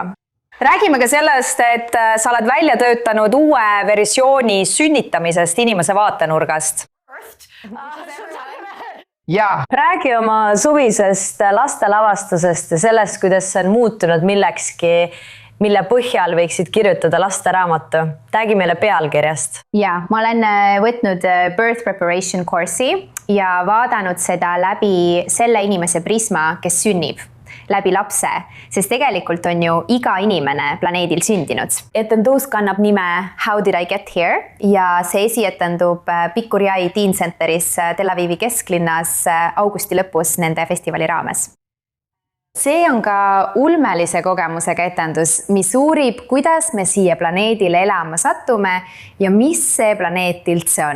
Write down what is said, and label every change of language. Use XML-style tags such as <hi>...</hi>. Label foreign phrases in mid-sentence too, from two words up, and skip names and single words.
<et>Räägime ka sellest, et sa oled välja töötanud uue versiooni sünnitamisest inimese vaatenurgast. Räägi oma suvisest lastelavastusest ja sellest, kuidas see on muutunud millekski, mille põhjal võiksid kirjutada lasteraamatu. Räägi meile pealkirjast. Ja, ma olen võtnud</et> <en>birth preparation course'i</en> <et>ja vaadanud seda läbi selle inimese prisma, kes sünnib, läbi lapse, sest tegelikult on ju iga inimene planeedil sündinud. Etendus kannab nime How did I get here ja see esietendub Pikuriai Teen Centeris Tel Avivi kesklinnas augusti lõpus nende festivali raames. See on ka ulmelise kogemusega etendus, mis uurib, kuidas me siia planeedile elama sattume ja mis see planeet üldse on.</et>